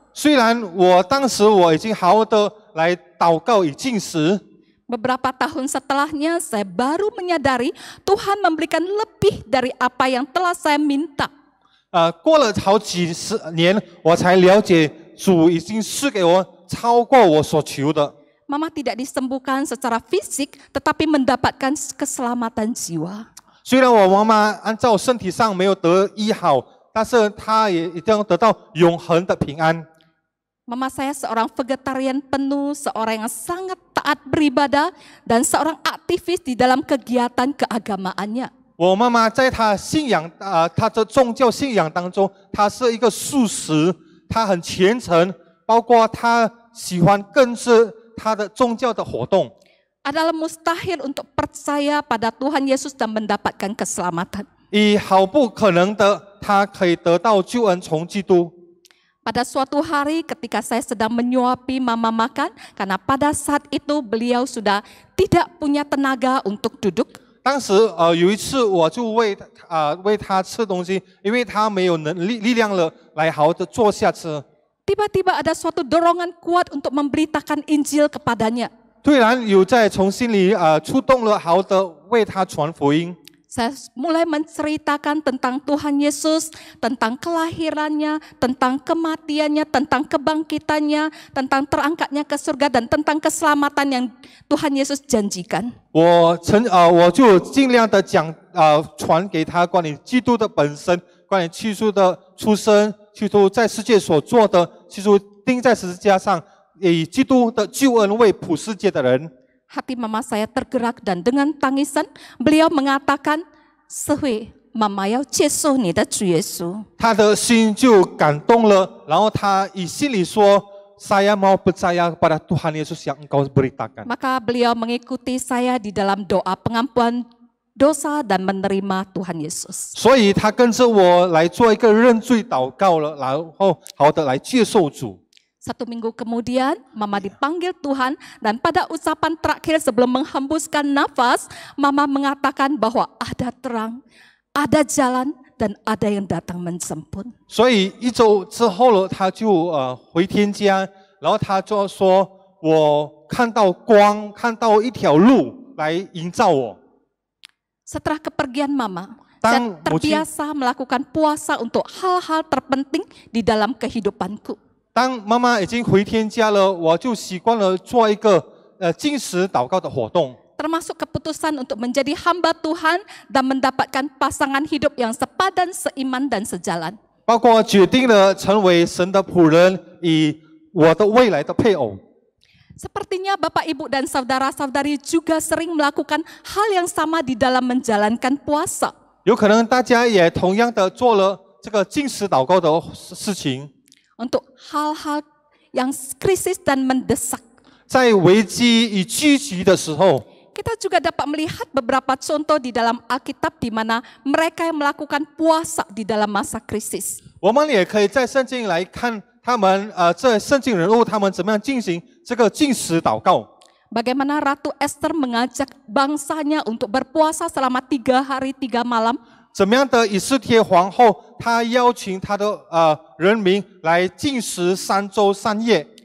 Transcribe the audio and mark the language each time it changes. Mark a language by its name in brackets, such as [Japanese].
[Chinese] 虽然当时我已经好好的来祷告与禁食， [Indonesian] Beberapa tahun setelahnya saya baru menyadari Tuhan memberikan lebih dari apa yang telah saya minta. [Chinese] 过了好几十年，我才了解主已经赐给我超过我所求的。 [Indonesian] Mama tidak disembuhkan secara fisik, tetapi mendapatkan keselamatan jiwa. [Chinese] 虽然我妈妈按照身体上没有得医好，但是她也一定要得到永恒的平安。 [Indonesian] Mama saya seorang vegetarian penuh, seorang yang sangat taat beribadah, dan seorang aktivis di dalam kegiatan keagamaannya. [Chinese] 我妈妈在她她的宗教信仰当中，她是一个素食，她很虔诚，包括她喜欢跟着她的宗教的活动。 [Indonesian] Adalah mustahil untuk percaya pada Tuhan Yesus dan mendapatkan keselamatan. [Chinese] 好不可能的，她可以得到救恩从基督。 [Indonesian] Pada suatu hari ketika saya sedang menyuapi mama makan, karena pada saat itu beliau sudah tidak punya tenaga untuk duduk. [Chinese] 当时有一次我就喂他吃东西，因为他没有力量了，来好好的坐下吃。 [Indonesian] Tiba-tiba ada suatu dorongan kuat untuk memberitakan Injil kepadanya. [Chinese] 突然有在从心里触动了，好好的为他传福音。 [Indonesian] Saya mulai menceritakan tentang Tuhan Yesus, tentang kelahirannya, tentang kematiannya, tentang kebangkitannya, tentang terangkatnya ke surga, dan tentang keselamatan yang Tuhan Yesus janjikan. [Chinese] 我就尽量的讲传给他关于基督的本身，关于基督的出生，基督在世界所做的，基督钉在十字架上，以基督的救恩为普世界的人。 [Indonesian] Hati mama saya tergerak dan dengan tangisan beliau mengatakan, "Sehui, mama [Chinese] 要接受你的主耶稣." 他的心就感动了，然后他以心里说 ： [Indonesian] “Saya mau percaya kepada Tuhan Yesus yang Engkau beritakan." Maka beliau mengikuti saya di dalam doa pengampuan dosa dan menerima Tuhan Yesus. [Chinese] 所以他跟着我来做一个认罪祷告了，然后好的来接受主。 [Indonesian] 1 minggu kemudian, Mama dipanggil Tuhan dan pada ucapan terakhir sebelum menghembuskan nafas, Mama mengatakan bahwa ada terang, ada jalan, dan ada yang datang menjemput. [Chinese] 所以1周之后了，他就回天家，然后他就说：“我看到光，看到一条路来营造我。” [Indonesian] Setelah kepergian Mama, saya terbiasa melakukan puasa untuk hal-hal terpenting di dalam kehidupanku. [Chinese] 当妈妈已经回天家了，我就习惯了做一个禁食祷告的活动。 [Indonesian] Termasuk keputusan untuk menjadi hamba Tuhan dan mendapatkan pasangan hidup yang sepadan, seiman, dan sejalan. [Chinese] 包括决定了成为神的仆人，以我的未来的配偶。 [Indonesian] Sepertinya Bapak, Ibu, dan saudara-saudari juga sering melakukan hal yang sama di dalam menjalankan puasa. [Chinese] 有可能大家也同样的做了这个禁食祷告的事情。 [Indonesian] Untuk hal-hal yang krisis dan mendesak. [Chinese] 在危机与聚集的时候， [Indonesian] Kita juga dapat melihat beberapa contoh di dalam Alkitab di mana mereka yang melakukan puasa di dalam masa krisis. [Chinese] 我们也可以在圣经来看他们这圣经人物他们怎么样进行这个禁食祷告。 [Indonesian] Bagaimana Ratu Esther mengajak bangsanya untuk berpuasa selama 3 hari 3 malam. [Chinese] 怎么样的以斯帖皇后，她邀请她的人民来禁食3周3夜。